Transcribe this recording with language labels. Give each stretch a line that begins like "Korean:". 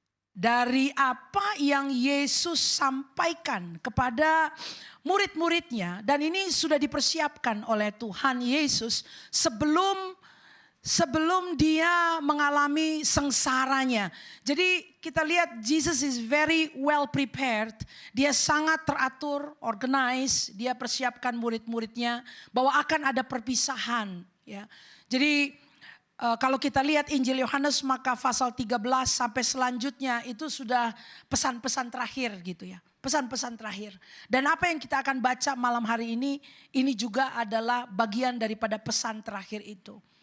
Indonesian: Dari apa yang Yesus sampaikan kepada murid-muridnya. Dan ini sudah dipersiapkan oleh Tuhan Yesus sebelum dia mengalami sengsaranya. Jadi kita lihat
English: Jesus is very well prepared.
Indonesian: Dia sangat teratur, organized. Dia persiapkan murid-muridnya bahwa akan ada perpisahan. Ya. Jadi kalau kita lihat Injil Yohanes maka pasal 13 sampai selanjutnya itu sudah pesan-pesan terakhir gitu ya. Pesan-pesan terakhir. Dan apa yang kita akan baca malam hari ini juga adalah bagian daripada pesan terakhir itu.